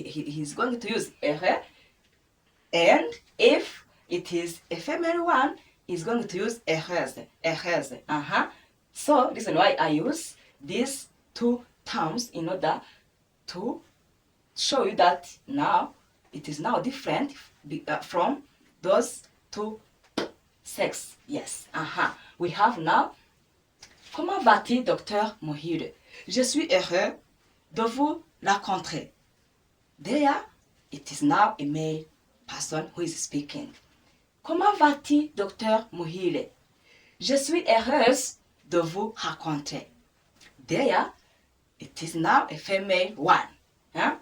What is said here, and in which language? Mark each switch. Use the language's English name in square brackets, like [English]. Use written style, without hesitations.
[English] He's going to use heureux. And if it is a female one, he's going to use heureuse. So this is why I use these two terms in order to show you that now it is now different from those two sex. Yes. We have now. [French] Comment va-t-il, Docteur Muhire? Je suis heureux de vous rencontrer. [English] There, it is now a male person who is speaking. [French] Comment va-t-il, Docteur Muhire? Je suis heureuse de vous rencontrer. [English] There, it is now a female one.